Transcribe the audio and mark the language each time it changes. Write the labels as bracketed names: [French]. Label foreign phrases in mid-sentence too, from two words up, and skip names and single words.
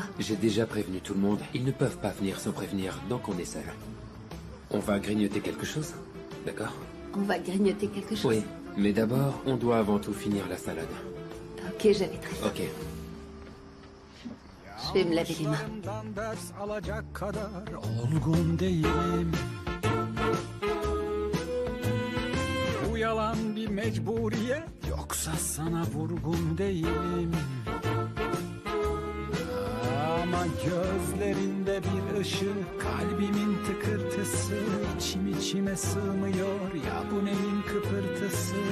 [French] J'ai déjà prévenu tout le monde. Ils ne peuvent pas venir sans prévenir, donc on est seul. On va grignoter quelque chose, d'accord? On va grignoter quelque chose? Oui, mais d'abord, on doit avant tout finir la salade. Ok, j'avais très faim. Ok. Je vais me laver les mains. [Turkish] Ders alacak kadar olgun değilim. Bu yalan bir mecburiyet, yoksa sana vurgun değilim. Ama gözlerinde bir ışık, kalbimin tıkırtısı, içim içime sığmıyor ya bu neyin kıpırtısı.